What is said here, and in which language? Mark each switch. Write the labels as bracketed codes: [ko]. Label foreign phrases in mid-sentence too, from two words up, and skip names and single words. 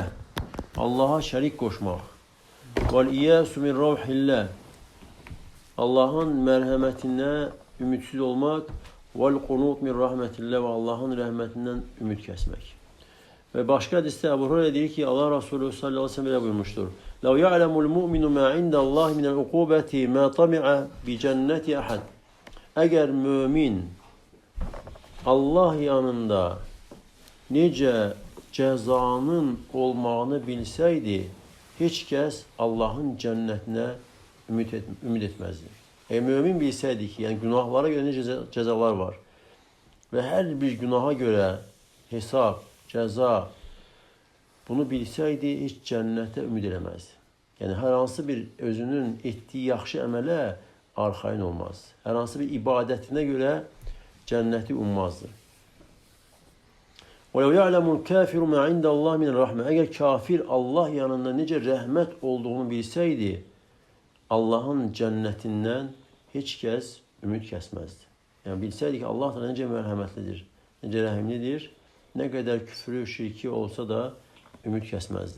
[tr] Allah'a şerik koşmak. [ar] واليأس من روح الله. [tr] Allah'ın merhametine ümitsiz olmak. [ar] والقنوط من رحمة الله [tr] ve Allah'ın rahmetinden ümit kesmek. Ve başka hadiste Ebu Hureyre diyor ki Allah Resulü [ar] صلى الله عليه وسلم [tr] böyle buyurmuştur. [ar] لَوْ يَعْلَمُ الْمُؤْمِنُ مَا عِنْدَ اللّٰهِ مِنَ الْعُقُوبَةِ مَا طَمِعَ بِجَنَّةِ أَحَدٍ. [tr] Eğer mümin Allah yanında nice cezanın olmağını bilseydi hiç kez Allah'ın cennetine ümit etmezdi. Mümin bilseydi ki yani günahlara göre nice cezalar var ve her bir günaha göre hesap, ceza bunu bilseydi hiç cennete ümid edemezdi. [az] Yani her hansı bir özünün ettiği yaxşı əmələ arxayın olmaz. Hər hansı bir ibadətinə görə cənnəti ummazdı. [ar] وَلَوْ يَعْلَمُ الْكَافِرُ مَا عِنْدَ اللّٰهِ مِنَ الرَّحْمَةِ. [az] Əgər kafir Allah yanında necə rəhmət olduğunu bilsəydi, Allahın cənnətindən heç kəs ümid kəsməzdi. Yəni bilsəydi ki, Allah da necə mərhəmətlidir, necə rəhimlidir, nə qədər küfrü, şirki olsa da ümid kəsməzdi.